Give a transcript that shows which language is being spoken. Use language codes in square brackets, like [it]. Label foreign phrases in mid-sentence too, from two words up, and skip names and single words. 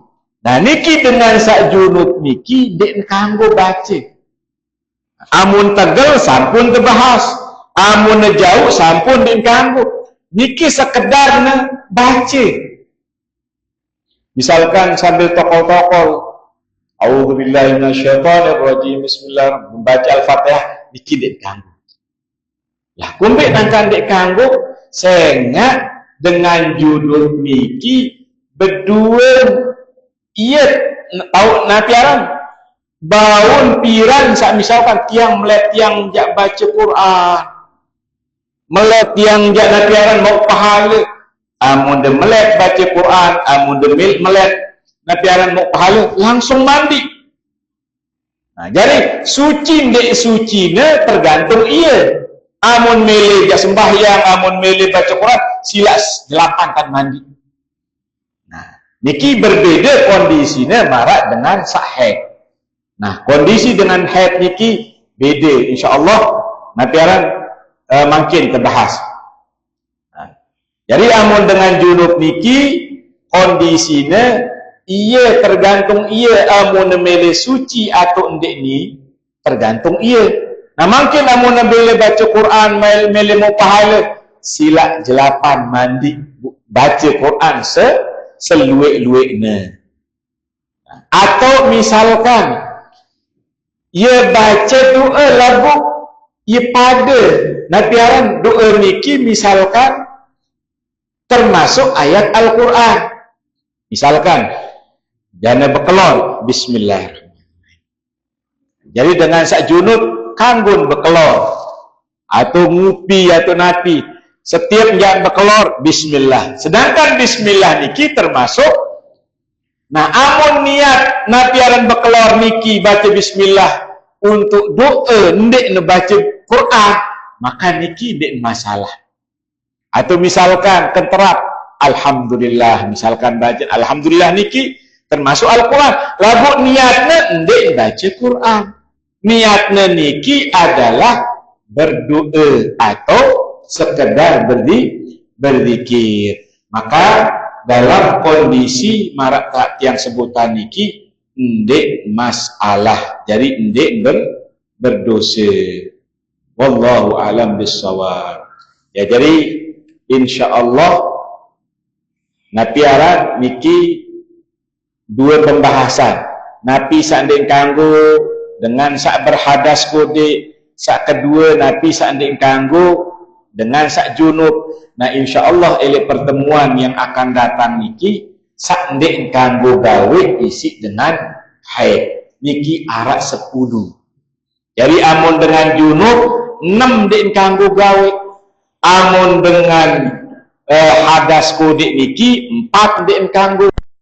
[sas] Nah niki dengan sak junub niki dek kanggo baca. Amun tegel sampun terbahas, amun jauh sampun dek kanggo. Niki sekedar baca. Misalkan sambil tokol-tokol, [ar] أعوذ بالله من الشيطان الرجيم، بسم الله الرحمن الرحيم, [sas] membaca Al-Fatihah niki dek kanggo. Lah kumpik nangkan dek kanggo, sehingga dengan judul niki berdua ia tahu napiaran baun piran sak misalkan tiang melek tiang jak baca Quran, melek tiang jak napiaran mau pahala, amun de melek baca Quran, amun de melek napiaran mau pahala langsung mandi. Nah, jadi suci ndek suci ne tergantung ia. Amun mele jak sembahyang, amun mele baca Quran, sila 8 kan mandi. Nah, niki berbeda kondisinya marak dengan sak haid. Nah, kondisi dengan haid niki beda. InsyaAllah napiaran makin terbahas. Nah, jadi amun dengan junub niki kondisinya ia tergantung ia amun mele suci atau endek ni tergantung ia. Nah, makin amun mele baca Quran mele mau pahala sila 8 mandi baca Quran seluik-luiknya. Atau misalkan ia baca doa lagu ia pada napiaran doa niki misalkan termasuk ayat Al-Quran. Misalkan jana bekelor bismillah. Jadi dengan sak junub kanggun bekelor atau ngupi atau napi setiap yang bekelor bismillah. Sedangkan bismillah niki termasuk. Nah, amun niat napiaran bekelor niki baca bismillah untuk doa ndek ne baca Quran, maka niki ndek masalah. Atau misalkan kenterap alhamdulillah, misalkan baca alhamdulillah niki termasuk Al-Quran, lagu niatnya ndek baca Quran, niatnya niki adalah berdoa atau sekedar berzikir. Maka dalam kondisi marak yang sebutan niki ndek masalah, jadi ndek berdosa. [ar] والله أعلم بالصواب. [sas] Ya, jadi insyaallah napiaran niki dua pembahasan. Napi sanding kanggo dengan sak berhadas kode, sak kedua napi sanding kanggo dengan sak junub. Nah, insyaallah oleh [id] pertemuan yang akan datang [sas] niki sak ndek kanggo gawe isi dengan haid niki arak 10. Jadi amun dengan junub 6 ndek kanggo gawe, amun dengan hadas kode niki 4 ndek kanggo.